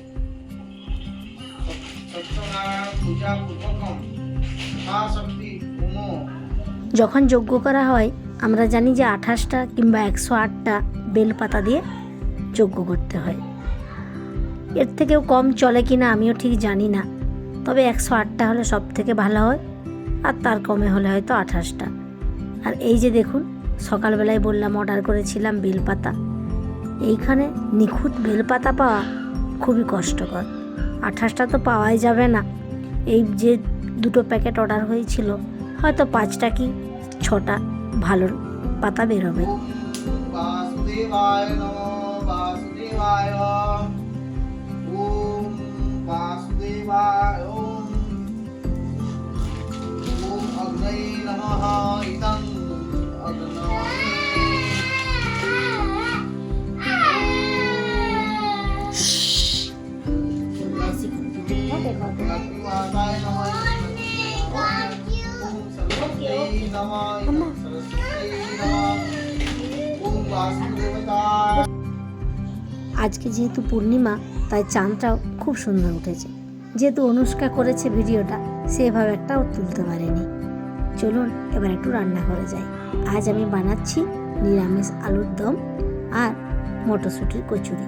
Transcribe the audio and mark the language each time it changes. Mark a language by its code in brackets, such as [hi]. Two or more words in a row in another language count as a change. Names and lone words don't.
[sa] सत्यनारायण पूजा पूर्वकम शक्ति होमो। [bn] যখন যজ্ঞ করা হয় আমরা জানি যে 28টা কিংবা 108টা বেলপাতা দিয়ে যজ্ঞ করতে হয়। এর থেকেও কম চলে কিনা আমিও ঠিক জানি না, তবে 108টা হলে সব থেকে ভালো হয়, আর তার কমে হলে হয়তো 28টা। আর এই যে দেখুন, সকালবেলায় বললাম অর্ডার করেছিলাম বেলপাতা। এইখানে নিখুঁত বেলপাতা পাওয়া খুবই কষ্টকর। 28টা তো পাওয়াই যাবে না। এই যে দুটো প্যাকেট অর্ডার হয়েছিল, হয়তো 5টা কি 6টা ভালো পাতা বেরোবে। [sa] वासुदेवाय नमो वासुदेवाय ओम वासुदेवाय ओम अग्नये नमः इदं अग्नये भगवानाय नमः ओम सरस्वती नमः सरस्वती नमः ओम वासुदेवताय। [bn] আজকে যেহেতু পূর্ণিমা, তাই চাঁদটাও খুব সুন্দর উঠেছে। যেহেতু অনুষ্কা করেছে ভিডিওটা, সেভাবে একটাও তুলতে পারেনি। চলুন এবার একটু রান্না করে যাই। আজ আমি বানাচ্ছি নিরামিষ আলুর দম আর মটরশুঁটির কচুরি।